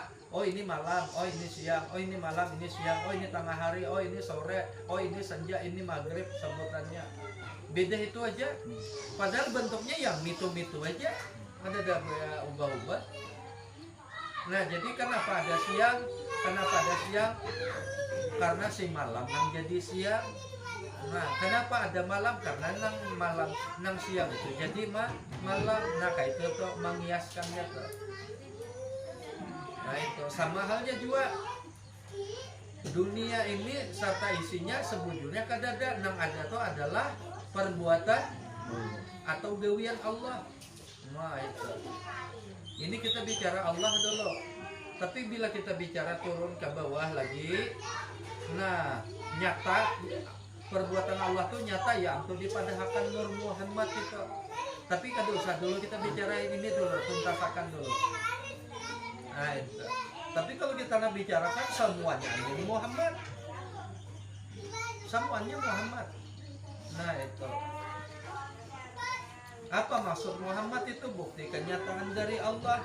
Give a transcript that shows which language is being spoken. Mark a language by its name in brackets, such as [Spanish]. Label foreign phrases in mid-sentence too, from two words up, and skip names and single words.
[Banjar] Oh, ini malam, oh ini siang, oh ini malam, ini siang, oh ini tengah hari, oh ini sore, oh ini senja, ini maghrib sebutannya. Beda itu aja. Padahal bentuknya yang mitu-mitu aja. Ada ubah-ubah. Nah, jadi kenapa ada siang? Karena si malam nang jadi siang. Nah, kenapa ada malam? Karena nang siang itu jadi malam. Nah, kayak itu tuh menghiaskannya tuh. Nah, itu sama halnya juga. Dunia ini serta isinya sebujurnya kadada. Nang ada tuh adalah perbuatan atau gawian Allah. Nah, itu. Ini kita bicara Allah dulu. Tapi bila kita bicara turun ke bawah lagi, nah nyata perbuatan Allah tuh nyata ya untuk dipadahakan Nur Muhammad itu. Tapi kada usah dulu kita bicarain ini dulu, tuntasakan dulu. Nah itu. Tapi kalau kita nak bicarakan semuanya Nur Muhammad, semuanya Muhammad. Nah itu. Apa maksud Muhammad itu? Bukti kenyataan dari Allah.